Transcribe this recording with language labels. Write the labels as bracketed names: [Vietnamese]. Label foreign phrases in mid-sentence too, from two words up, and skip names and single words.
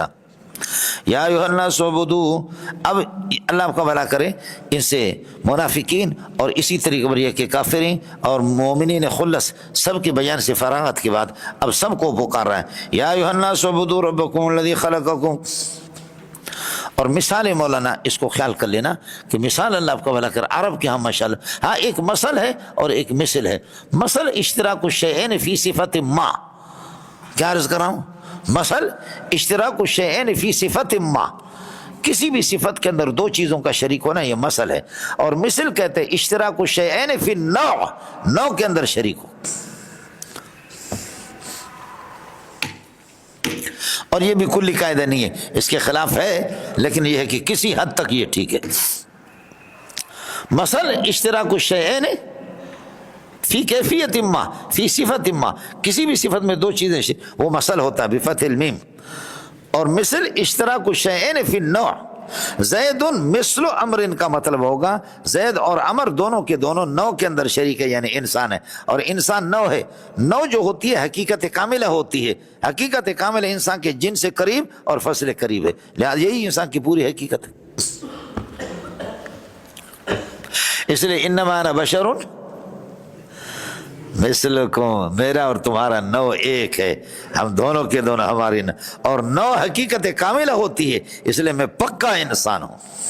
[Arabic] یا ایھا الناس اعبدوا، [Urdu] اب اللہ آپ کا بھلا کرے ان سے منافقین اور اسی طریقے پر یہ کہ کافرین اور مومنین خلص سب کے بیان سے فراغت کے بعد اب سب کو پکار رہا ہے، [Arabic] یا ایھا الناس اعبدوا ربکم الذی خلقکم۔ [Urdu] اور مثال مولانا اس کو خیال کر لینا کہ مثال اللہ آپ کا بھلا کر، عرب کے ہاں ماشاءاللہ ہاں ایک مثل ہے اور ایک مثل ہے۔ [Arabic] مثل اشتراک الشیئین فی صفت ما، [Urdu] کیا عرض کر رہا ہوں؟ [Arabic] مثل اشتراک الشیئین فی صفت ما، [Urdu] کسی بھی صفت کے اندر 2 چیزوں کا شریک ہونا یہ مثل ہے، اور مثل کہتے ہیں [Arabic] اشتراک الشیئین فی النوع، [Urdu] نوع کے اندر شریک ہو، اور یہ بھی کلی قاعدہ نہیں ہے، اس کے خلاف ہے، لیکن یہ ہے کہ کسی حد تک یہ ٹھیک ہے۔ [Arabic] مثل اشتراک الشیئین فی کیفیت ما فی صفت ما، [Urdu] کسی بھی صفت میں 2 چیزیں وہ مثل ہوتا ہے [Arabic] بفتح المیم، [Urdu] اور مثل [Arabic] اشتراک الشیئین فی النوع، [Urdu] زید مثل عمر کا مطلب ہوگا زید اور عمر دونوں کے دونوں نو کے اندر شریک ہے، یعنی انسان ہے، اور انسان نو ہے۔ نو جو ہوتی ہے حقیقت کاملہ ہوتی ہے، حقیقت کاملہ انسان کے جن سے قریب اور فصل قریب ہے، لہذا یہی انسان کی پوری حقیقت ہے۔ اس لیے [Arabic] انما انا بشر مثلکم، [Urdu] میرا اور تمہارا نو ایک ہے، ہم دونوں کے دونوں ہماری اور نو حقیقت کاملہ ہوتی ہے، اس لیے میں پکا انسان ہوں۔